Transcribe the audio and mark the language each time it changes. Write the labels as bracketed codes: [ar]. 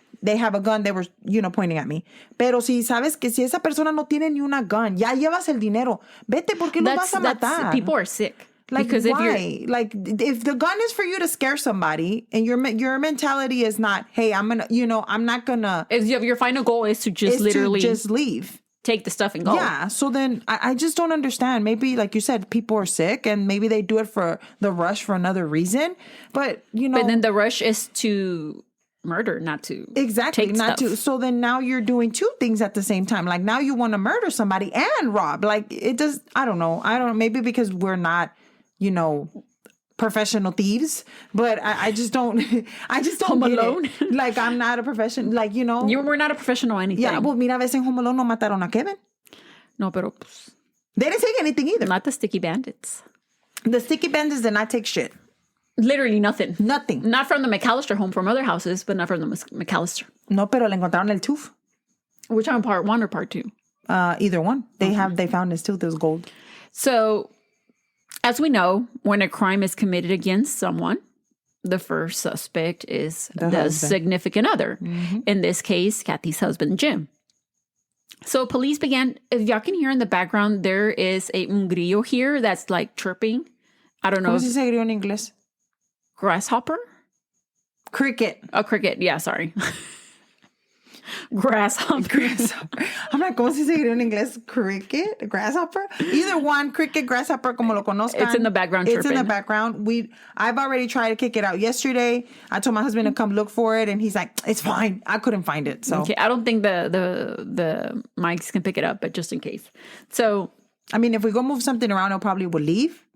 [en] They have a gun, they were, you know, pointing at me. [es] Pero si sabes que si esa persona no tiene ni una gun, ya llevas el dinero. Vete, ¿por qué lo vas a matar? [en] People are sick. Like, because why? If the gun is for you to scare somebody and your mentality is not, hey, I'm going to, you know, I'm not going to. If your final goal is to just literally just leave. Take the stuff and go. Yeah. So then I just don't understand. Maybe, like you said, people are sick and maybe they do it for the rush for another reason. But, you know. But then the rush is to murder, not to exactly not to. So then now you're doing two things at the same time. Like, now you want to murder somebody and rob. Like, it does. I don't know. Maybe because we're not, you know, professional thieves, but I just don't. I just don't. Home Alone. Like, I'm not a professional. Like, you know, we're not a professional anything. Yeah. [es] Well, mira, a veces en Home Alone no mataron a Kevin. No, pero pues, [en] they didn't take anything either. Not the sticky bandits. The sticky bandits did not take shit. Literally nothing. Nothing. Not from the McAllister home, from other houses, but not from the McAllister. [es] No, pero le encontraron el tooth. [en] Which on part 1 or part 2? Either one. They found his tooth. It was gold. So, as we know, when a crime is committed against someone, the first suspect is the significant other. Mm-hmm. In this case, Cathy's husband, Jim. So police began, if y'all can hear in the background, there is [es] un grillo [en] here that's like chirping. I don't know. [es] ¿Cómo se dice grillo en inglés? [en] Grasshopper? Cricket. Oh, cricket. Yeah, sorry. Grasshopper. I'm like, [es] ¿cómo se dice grillo en inglés? [en] Cricket? Grasshopper? Either one, cricket, grasshopper, [es] como lo conozcan. [en] It's in the background chirping. It's in the background. I've already tried to kick it out yesterday. I told my husband to come look for it, and he's like, it's fine. I couldn't find it. So okay, I don't think the mics can pick it up, but just in case. So, I mean, if we go move something around, it probably will leave.